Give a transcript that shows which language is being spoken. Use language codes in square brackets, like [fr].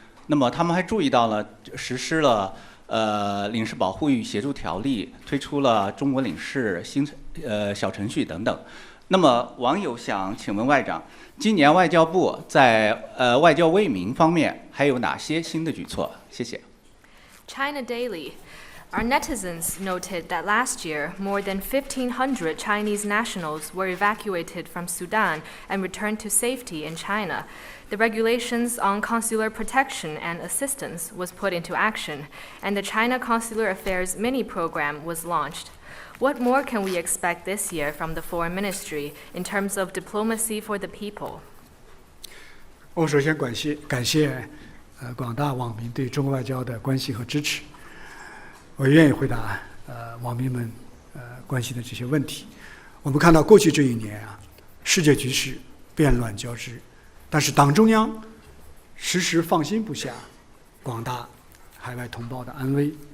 [zh] 那么他们还注意到了实施了领事保护与协助条例，推出了中国领事小程序等等。那么网友想请问外长，今年外交部在外交为民方面还有哪些新的举措？谢谢。 [en] China Daily. Our netizens noted that last year, more than 1,500 Chinese nationals were evacuated from Sudan and returned to safety in China. The regulations on consular protection and assistance was put into action, and the China Consular Affairs mini program was launched. What more can we expect this year from the Foreign Ministry in terms of diplomacy for the people? [zh] 我首先感谢广大网民对中国外交的关心和支持。我愿意回答网民们关心的这些问题。我们看到过去这一年啊，世界局势变乱交织，但是党中央时时放心不下广大海外同胞的安危。